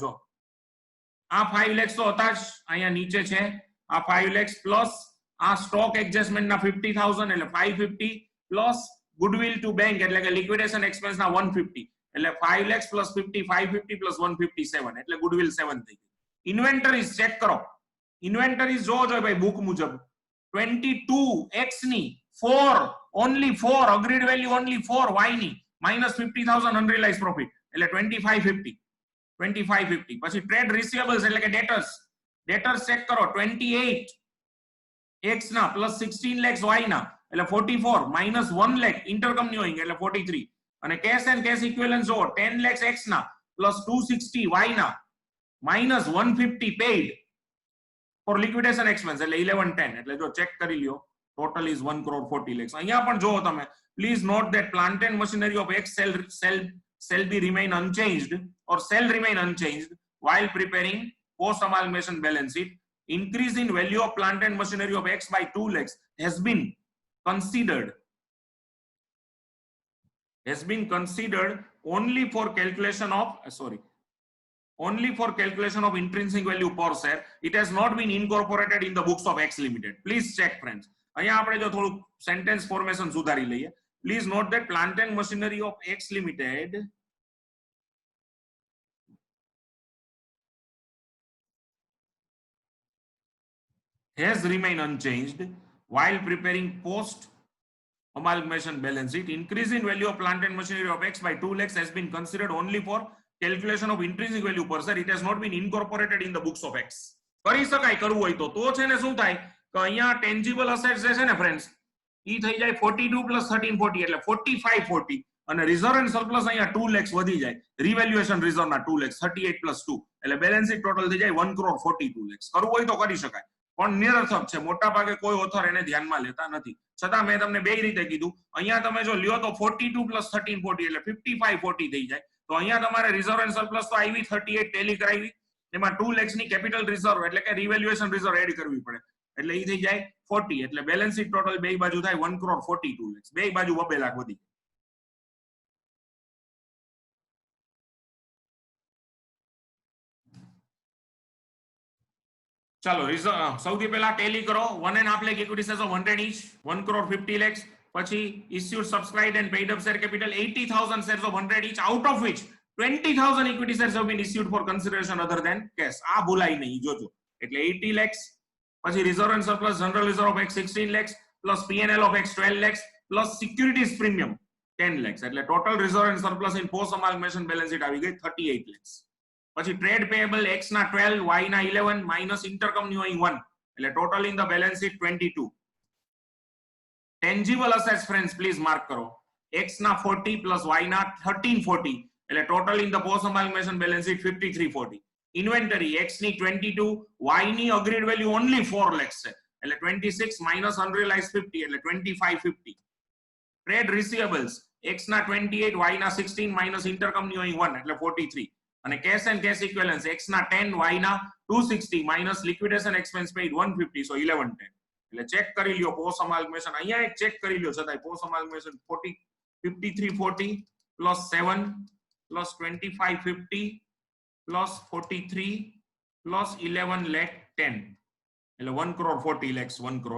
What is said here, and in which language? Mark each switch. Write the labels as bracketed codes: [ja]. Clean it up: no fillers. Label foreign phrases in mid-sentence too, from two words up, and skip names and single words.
[gu] જો આ 5 lakhs તો હતા જ, અહીંયા નીચે છે આ 5 lakhs પ્લસ આ [en] stock adjustment [gu] ના 50000 એટલે 550 પ્લસ [en] goodwill to bank [gu] એટલે કે [en] liquidation expense [gu] ના 150 એટલે 5 [en] lakhs plus 50 550 plus [gu] 157 એટલે ગુડવિલ 7 થઈ ગઈ. [en] inventories check [gu] કરો. ઇન્વેન્ટરીઝ જોજો ભાઈ બુક મુજબ 22x ની 4 [en] only 4 agreed value only [gu] 4 y ની [en] minus 50000 unrealized profit [gu] એટલે 2550 પછી [en] trade receivables [gu] એટલે કે [en] debtors check [gu] કરો 28 x ના [en] plus 16 lakhs [gu] y ના એટલે 44 [en] minus 1 lakh intercompany [gu] એટલે 43 અને [en] cash and cash equivalent [gu] જો 10 lakhs x ના plus 260 y ના [en] minus 150 paid for liquidation expense [gu] એટલે 1110 એટલે જો ચેક કરી લ્યો [en] total is 1 crore 40 lakhs. [gu] અહીંયા પણ જો તમે [en] please note that plant and machinery of x shall be remain unchanged or shall remain unchanged while preparing post amalgamation balance sheet. Increase in value of plant and machinery of x by 2 lakhs has been considered only for calculation of intrinsic value per share. It has not been incorporated in the books of X Limited. Please check friends. [gu] અહીંયા આપણે જો થોડું [en] sentence formation [gu] સુધારી લઈએ. [en] Please note that plant and machinery of X Limited has remained unchanged while preparing post amalgamation balance sheet. Increase in value of plant and machinery of X by 2 lakhs has been considered only for calculation of intrinsic value per share. It has not been incorporated in the books of X. [gu] કરી શકાય કરવું હોય તો છે ને શું થાય કે અહીંયા [en] tangible assets [gu] જે છે ને ફ્રેન્ડ્સ ઈ થઈ જાય 42 plus 1340 એટલે 4540 અને [en] reserve and surplus [gu] અહીંયા 2 lakhs વધી જાય [en] revaluation reserve [gu] ના 2 lakhs 38 plus 2 એટલે [en] balance sheet total [gu] થઈ જાય 1 [en] crore 42 lakhs. [gu] કરવું હોય તો કરી શકાય પણ નિરર્થક છે, મોટા ભાગે કોઈ ઓથર એને ધ્યાનમાં લેતા નથી. છતાં મેં તમને બે રીતે કીધું. અહીંયા તમે જો લ્યો તો 42 plus 1340 એટલે 5540 થઈ જાય. તો અહીંયા તમારે [en] reserve and surplus [gu] તો આવી 38 ટેલી કરાવી, એમાં 2 lakhs ની [en] capital reserve [gu] એટલે કે [en] revaluation reserve add [gu] કરવી પડે એટલે ઈ થઈ જાય 40 એટલે [en] balance sheet total [gu] બે બાજુ થાય 1 [en] crore 42 lakhs. [gu] બે બાજુ 2 લાખ વધી. ચાલો સૌથી પહેલા ટેલી કરો 1.5 [en] lakh equity shares of 100 each 1 crore 50 lakhs. પછી issued subscribed and paid up share capital 80,000 shares of 100 each out of which 20,000 equity shares have been issued for consideration other than cash. [gu] આ ભૂલાય નહીં જોજો. [en] એટલે 80 lakhs પછી reserve and surplus general reserve of X 16 lakhs plus P&L of X 12 lakhs plus securities premium 10 lakhs એટલે total reserve and surplus in post amalgamation balance sheet [gu] આવી ગઈ [en] 38 lakhs. પછી trade payable X ના 12 Y ના 11 minus intercompany owing 1 એટલે total in the balance sheet 22. tangible assets friends please mark કરો X ના 40 plus Y ના 1340 એટલે total in the post amalgamation balance sheet 5340. inventory X ની 22 Y ની agreed value only 4 lakhs [gu] છે એટલે [en] 26 minus unrealized 50 એટલે 2550. trade receivables X ના 28 Y ના 16 minus intercompany owing 1 એટલે 43 અને cash and cash equivalents X ના 10 Y ના 260 minus liquidation expense paid 150 so 1110 [gu] એટલે ચેક કરી લ્યો [en] post amalgamation. [gu] અહીંયા એક ચેક કરી લ્યો છતાંય [en] post amalgamation [gu] 5340 [en] plus 7 plus 2550 plus 43 plus 11 lakh 10 [gu] એટલે [en] 1 crore 40 lakhs 1 crore.